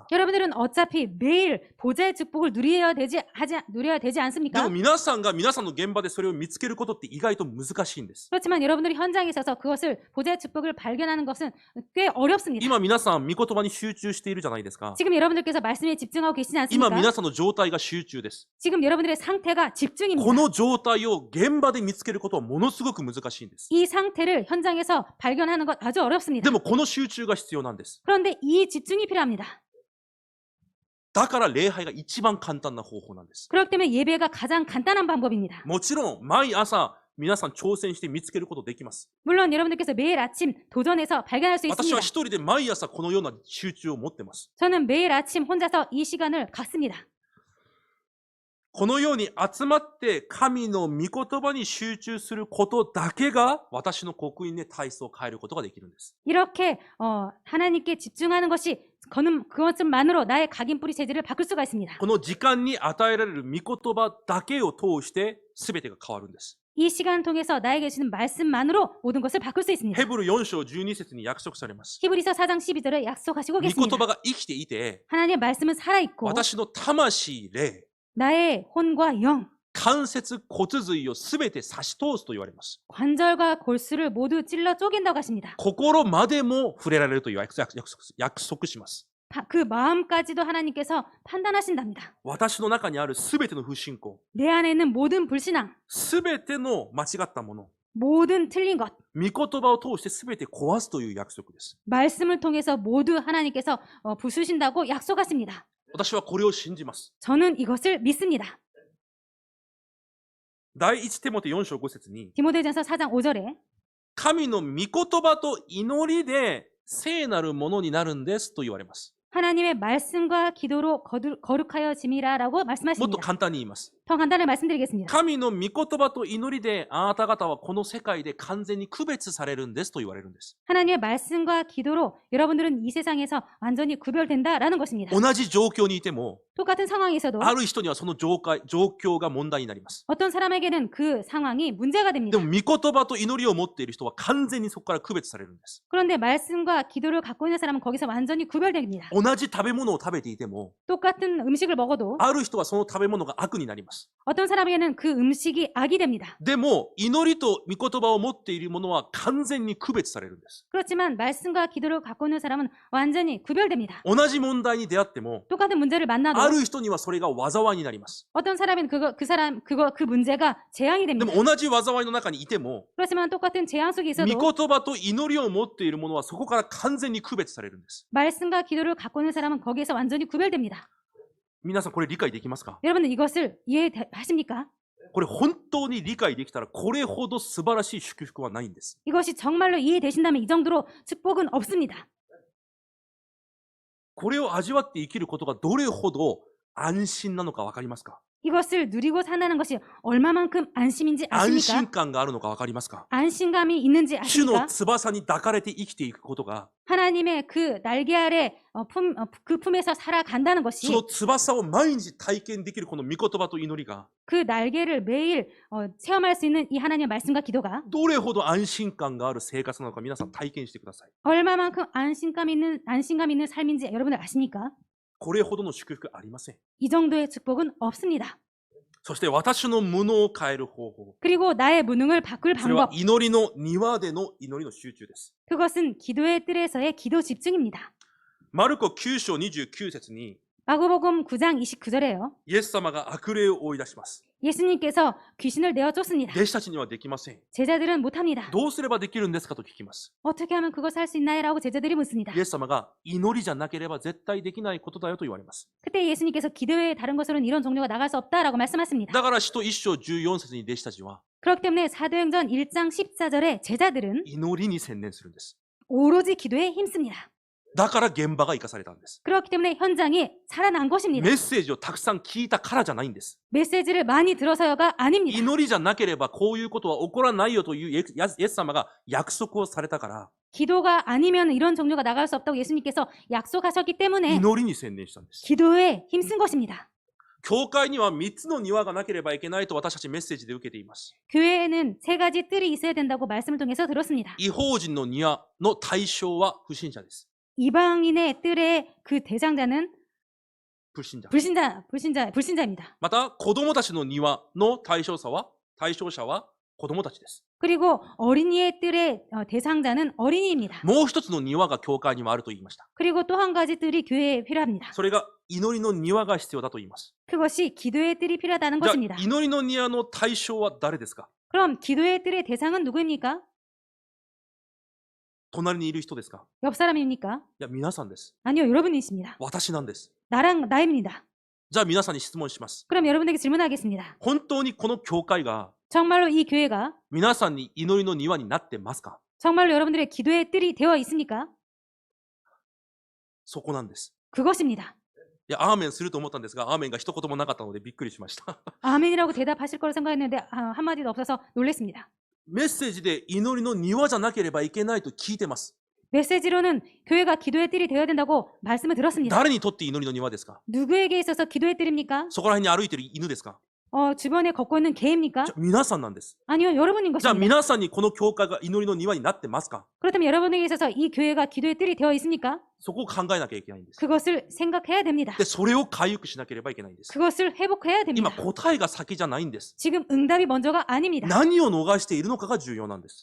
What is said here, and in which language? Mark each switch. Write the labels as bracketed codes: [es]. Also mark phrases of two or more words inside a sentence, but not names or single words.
[ko] 여러분들은 어차피 매일 보좌의 축복을 누려야 되지 [ja] で [ko] 않습니까? [ja] も皆さんが皆さんの現場でそれを見つけることって意外と難しいんです。 [ko] 그렇지만 여러분들이 현장에 있어서 그것을 보좌의 축복을 발견하는 것은 꽤 어렵습니다. [ja] 今皆さん御言葉に集中しているじゃないですか。 [ko] 지금 여러분들께서 말씀에 집중하고 계시지 [ja] 今 [ko] 않습니까? [ja] 皆さんの状態が集中です。 [ko] 지금 여러분들의 상태가 [ja] こ [ko] 집중입니다. [ja] の状態を現場で見つけることはものすごく難しいんです。 [ko] 이 상태를 현장에서 발견하는 것 아주 어렵습니다. [ja] でもこの集中が必要なんです。 [ko] 그런데 이 집중이 필요합니다. [ja] だから礼拝が一番簡単な方法なんです。 [ko] 그렇기 때문에 예배가 가장 간단한 방법입니다. [ja] もちろん毎朝皆さん挑戦して見つけることできます。 [ko] 물론 여러분들께서 매일 아침 도전해서 발견할 수 [ja] 私は [ko] 있습니다. [ja] 一人で毎朝このような集中を持ってます。 [ko] 저는 매일 아침 혼자서 이 시간을 갖습니다. [ja] このように集まって神の御言葉に集中することだけが私の刻印で体質を変えることができるんです。 [ko] 이렇게 하나님께 집중하는 것이 그것만으로 나의 각인뿌리 체질을 바꿀 수가 있습니다. [ja] この時間に与えられる御言葉だけを通して全てが変わるんです。 [ko] 이 시간을 통해서 나에게 주는 말씀만으로 모든 것을 바꿀 수 있습니다. [ja] ヘブル4章12節に約束されます。 [ko] 히브리서 4장 12절에 약속하시고 [ja] 御言 [ko] 계십니다. [ja] 葉が生きていて [ko] 하나님의 말씀은 살아있고 [ja] 私の魂、霊、 [ko] 나의 혼과 영, [ja] 関節、骨髄を全て差し通すと言われます。 [ko] 관절과 골수를 모두 찔러 쪼갠다고 하십니다. [ja] 心までも触れられるという約束します。 [ko] 그 마음까지도 하나님께서 판단하신답니다. [ja] 私の中にある全ての不信仰、 [ko] 내 안에 있는 모든 불신앙, [ja] 全ての間違ったもの、 [ko] 모든 틀린 것, [ja] 御言葉を通して全て壊すという約束です。 [ko] 말씀을 통해서 모두 하나님께서 부수신다고 약속하십니다. [ja] 私はこれを信じます。 [ko] 저는 이것을 믿습니다. [ja] 第一テモテ4章5節に、 [ko] 디모데전서 4장 5절에 [ja] 神の御言葉と祈りで聖なるものになるんですと言われます。 [ko] 하나님의 말씀과 기도로 거룩하여 짐이라라고 [ja] もっと [ko] 말씀하십니다. [ja] 簡単に言います。 [ko] 더 간단히 말씀드리겠습니다. [ja] 神の御言葉と祈りであなた方はこの世界で完全に区別されるんですと言われるんです。 [ko] 하나님의 말씀과 기도로 여러분들은 이 세상에서 완전히 구별된다라는 것입니다. [ja] 同じ状況にいても、 [ko] 똑같은 상황에서도 [ja] ある人にはその状況が問題になります。 [ko] 어떤 사람에게는 그 상황이 문제가 [ja] で [ko] 됩니다. [ja] も御言葉と祈りを持っている人は完全にそこから区別されるんです。 [ko] 그런데 말씀과 기도를 갖고 있는 사람은 거기서 완전히 구별됩니다. [ja] 同じ食べ物を食べていても、 [ko] 똑같은 음식을 먹어도 [ja] ある人はその食べ物が悪になります。 [ko] 어떤 사람에게는 그 음식이 악이 됩니다. [ja] でも、祈りと御言葉を持っているものは完全に区別されるんです。 [ko] 그렇지만 말씀과 기도를 갖고 있는 사람은 완전히 구별됩니다. [ja] 同じ問題に出会っても、 [ko] 똑같은 문제를 만나도 [ja] ある人にはそれが災いになります。 [ko] 어떤 사람은 그 문제가 재앙이 [ja] で [ko] 됩니다. [ja] も同じ災いの中にいても、 [ko] 그렇지만 똑같은 재앙 속에 [ja] 御 [ko] 있어도 [ja] 言葉と祈りを持っているものはそこから完全に区別されるんです。 [ko] 말씀과 기도를 갖고 있는 사람은 거기에서 완전히 구별됩니다. [ja] 皆さんこれ理解できますか？ [ko] 여러분은 이것을 이해하십니까? [ja] これ本当に理解できたらこれほど素晴らしい祝福はないんです。 [ko] 이것이 정말로 이해되신다면 이 정도로 축복은 없습니다. [ja] これを味わって生きることがどれほど安心なのかわかりますか？ [ko] 이것을 누리고 산다는 것이 얼마만큼 안심인지 [ja] 安 [ko] 아십니까? [ja] 心感があるのかわかりますか？ [ko] 안심감이 있는지 [ja] 主の [ko] 아십니까? [ja] 翼に抱かれて生きていくことが、 [ko] 하나님의 그 날개 아래 그 품에서 살아간다는 [ja] そ [ko] 것이 [ja] の翼を毎日体験できるこの御言葉と祈りが、 [ko] 그 날개를 매일 체험할 수 있는 이 하나님의 말씀과 기도가 [ja] どれほど安心感がある生活なのか皆さん体験してください。 [ko] 얼마만큼 안심감 있는 삶인지 여러분들 아십니까? [ja] これほどの祝福ありません。 [ko] 이 정도의 축복은 없습니다. [ja] そして私の無能を変える方法。 [ko] 그리고 나의 무능을 바꿀 [ja] それは [ko] 방법, [ja] 祈りの庭での祈りの集中です。 [ko] 그것은 기도의 뜰에서의 기도 집중입니다. [ja] マルコ9章29節に、 [ko] 마고복음 9장 29절에요. [ja] イエス様が悪霊を追い出します。 [ko] 예수님께서 귀신을 내어 쫓습니다. [ja] 弟子たちにはできません。 [ko] 제자들은 못합니다. [ja] どうすればできるんですかと聞きます。 [ko] 어떻게 하면 그것을 할 수 있나요? 라고 제자들이 묻습니다. [ja] イエス様が祈りじゃなければ絶対できないことだよと言われます。 [ko] 그때 예수님께서 기도 외에 다른 것으로는 이런 종류가 나갈 수 없다라고 말씀하십니다. [ja] だから使徒1章14節に弟子たちは [ko] 그렇기 때문에 사도행전 1장 14절에 제자들은 [ja] 祈りに専念するんです。 [ko] 오로지 기도에 힘씁니다. [ja] だから現場が生かされたんです。 [ko] 그렇기 때문에 현장이 살아난 것입니다. [ja] メッセージをたくさん聞いたからじゃないんです。 [ko] 메시지를 많이 들어서요가 아닙니다. [ja] 祈りじゃなければこういうことは起こらないよというイエス様が約束をされたから [ko] 기도가 아니면 이런 종류가 나갈 수 없다고 예수님께서 약속하셨기 때문에 [ja] 祈りに専念したんです。 [ko] 기도에 힘쓴 것입니다. [ja] 教会には3つの庭がなければいけないと私たちメッセージで受けています。 [ko] 교회에는 3가지 뜰이 있어야 된다고 말씀을 통해서 들었습니다. [ja] 異邦人の庭の対象は不信者です。 [ko] 이방인의 뜰의 그 대장자는 [ja] 不信者。 [ko] 불신자입니다. [ja] また子供たちの庭の対象者は子供たちです。 [ko] 그리고 어린이의 뜰의 대상자는 어린이입니다. [ja] もう一つの庭が教会にはあると言いました。 [ko] 그리고 또 한 가지 뜰이 교회에 필요합니다. [ja] それが祈りの庭が必要だと言います。 [ko] 그것이 기도의 뜰이 필요하다는 [ja] じゃあ [ko] 것입니다. [ja] 祈りの庭の対象は誰ですか？ [ko] 그럼 기도의 뜰의 대상은 누구입니까? [ja] 隣にいる人ですか？ [ko] 옆 사람입니까? [ja] いや、皆さんです。 [ko] 아니요, 여러분이십니다. [ja] 私なんです。 [ko] 나입니다. [ja] じゃあ皆さんに質問します。 [ko] 그럼 여러분에게 질문하겠습니다. [ja] 本当にこの教会が [ko] 정말로 이 교회가 [ja] 皆さんに祈りの庭になってますか？ [ko] 정말로 여러분들의 기도의 뜰이 되어 있습니까? [ja] そこなんです。 [ko] 그것입니다. [ja] いや、アーメンすると思ったんですが、アーメンが一言もなかったのでびっくりしました。 [ko] 아멘이라고 대답하실 거라 생각했는데 한마디도 없어서 놀랐습니다. [ja] メッセージで祈りの庭じゃなければいけないと聞いてます。 [ko] 메시지로는 교회가 기도의 뜰이 되어야 된다고 말씀을 들었습니다. [ja] 誰にとって祈りの庭ですか？ [ko] 누구에게 있어서 기도의 뜰입니까? [ja] そこら辺に歩いてる犬ですか？ [ko] 주변에 걷고 있는 개입니까? [ja] じゃあ皆さんなんです。 [ko] 아니요, 여러분인 [ja] じゃあ [ko] 것입니다. [ja] 皆さんにこの教会が祈りの庭になってますか？ [ko] 그렇다면 여러분에게 있어서 이 교회가 기도의 뜰이 되어 있습니까? [ja] そこを考えなきゃいけないんです。 [ko] 그것을 생각해야 됩니다. [ja] で、それを回復しなければいけないんです。 [ko] 그것을 회복해야 [ja] 今 [ko] 됩니다. [ja] 答えが先じゃないんです。 [ko] 지금 응답이 먼저가 아닙니다. [ja] 何を逃しているのかが重要なんです。